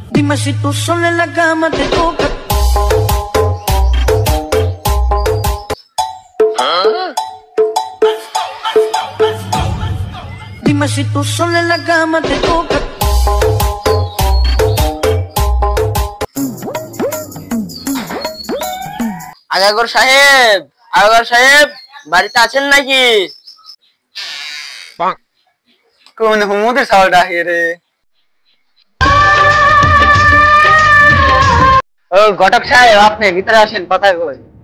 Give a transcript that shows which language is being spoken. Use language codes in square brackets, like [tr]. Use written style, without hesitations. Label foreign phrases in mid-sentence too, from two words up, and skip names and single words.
[es] Dime si tú sola en la cama te toca. Dime si tú sola en la cama te toca. [bn] আগাগর সাহেব, আগাগর সাহেব বাড়িতে আছেন নাকি? কোন হুমুদের সাউন্ড আহে রে? ও ঘটক সাহেব, আপনি ভিতরে আসেন, কথা কই।